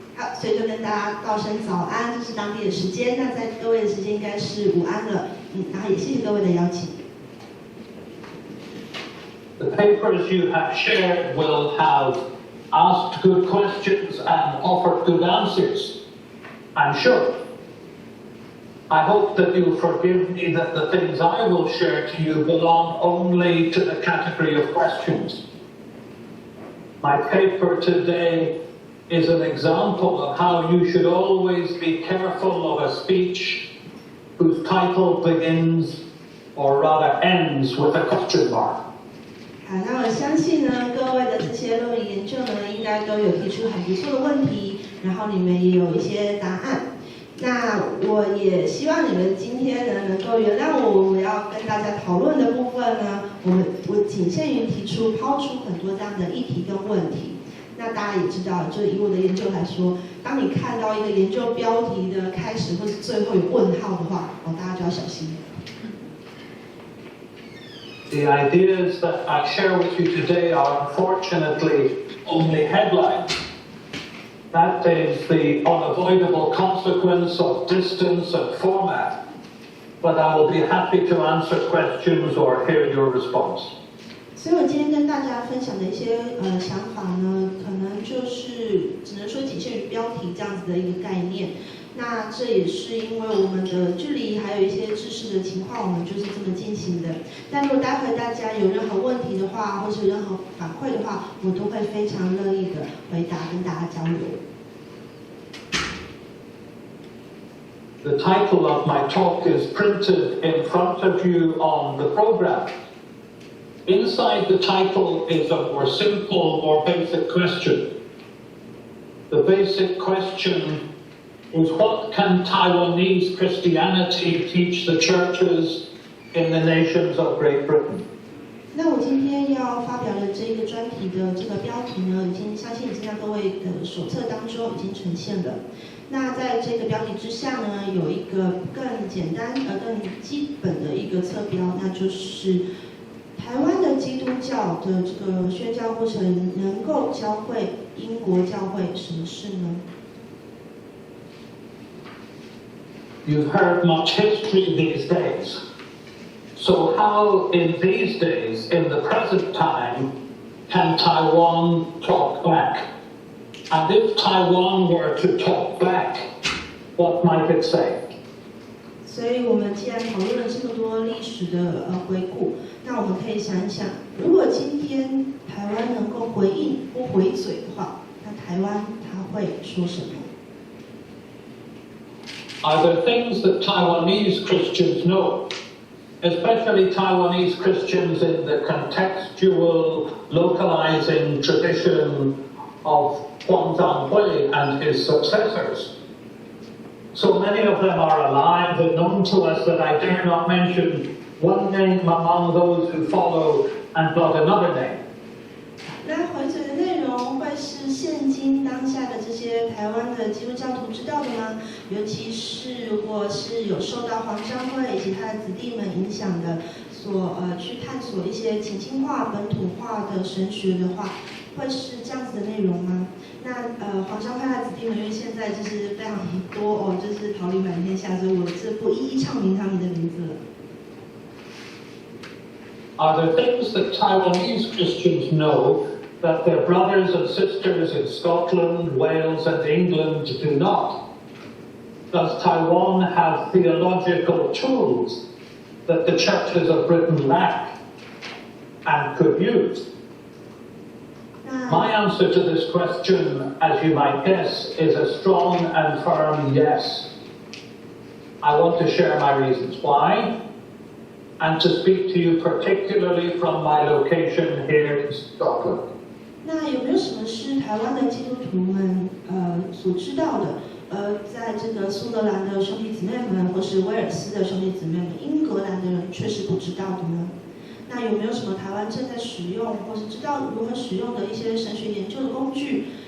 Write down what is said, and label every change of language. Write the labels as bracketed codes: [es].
[zh] 好，所以就跟大家道声早安，这是当地的时间。那在各位的时间应该是午安了，然后也谢谢各位的邀请。 [en] The papers you have shared will have asked good questions and offered good answers, I'm sure. I hope that you forgive me that the things I will share to you belong only to the category of questions. My paper today is an example of how you should always be careful of a speech whose title begins, or rather ends, with a question mark. [zh] 好，那我相信呢，各位的这些论文研究呢，应该都有提出很不错的问题，然后你们也有一些答案。那我也希望你们今天呢能够原谅我要跟大家讨论的部分呢，我仅限于抛出很多这样的议题跟问题。那大家也知道，就以我的研究来说，当你看到一个研究标题的开始或是最后有问号的话，大家就要小心了。 [en] The ideas that I share with you today are unfortunately only headlines. That is the unavoidable consequence of distance and format. But I will be happy to answer questions or hear your response. [zh] 所以我今天跟大家分享的一些想法呢，可能就是只能说仅限于标题这样子的一个概念。那这也是因为我们的距离还有一些知识的情况，我们就是这么进行的。但如果待会大家有任何问题的话，或是有任何反馈的话，我都会非常乐意的回答，跟大家交流。 [en] The title of my talk is printed in front of you on the program. Inside the title is a more simple, more basic question. The basic question is, what can Taiwanese Christianity teach the churches in the nations of Great Britain? [zh] 那我今天要发表的这个专题的这个标题呢，相信已经在各位的手册当中已经呈现了。那在这个标题之下呢，有一个更简单更基本的一个侧标，那就是台湾的基督教的这个宣教过程能够教会英国教会什么事呢？ [en] You've heard much history these days. So how in these days, in the present time, can Taiwan talk back? And if Taiwan were to talk back, what might it say? [zh] 所以我们既然讨论了这么多历史的回顾，那我们可以想一想，如果今天台湾能够回应不回嘴的话，那台湾它会说什么？ [en] Are there things that Taiwanese Christians know, especially Taiwanese Christians in the contextual, localizing tradition of Huang Zhanghui and his successors? So many of them are alive and known to us that I dare not mention one name among those who follow and not another name. [zh] 那回嘴的内容会是现今当下的这些台湾的基督教徒知道的吗？尤其是如果是有受到黄章会以及他的子弟们影响的，去探索一些情境化、本土化的神学的话，会是这样子的内容吗？那黄章会他的子弟们，因为现在就是非常多就是桃李满天下，所以我这不一一唱名他们的名字了。 [en] Are there things that Taiwanese Christians know that their brothers and sisters in Scotland, Wales and England do not? Does Taiwan have theological tools that the churches of Britain lack and could use? My answer to this question, as you might guess, is a strong and firm yes. I want to share my reasons why, and to speak to you particularly from my location here in Scotland. [zh] 那有没有什么是台湾的基督徒们所知道的？在这个苏格兰的兄弟姊妹们，或是威尔斯的兄弟姊妹们，英格兰的人确实不知道的呢？那有没有什么台湾正在使用，或是知道如何使用的一些神学研究的工具？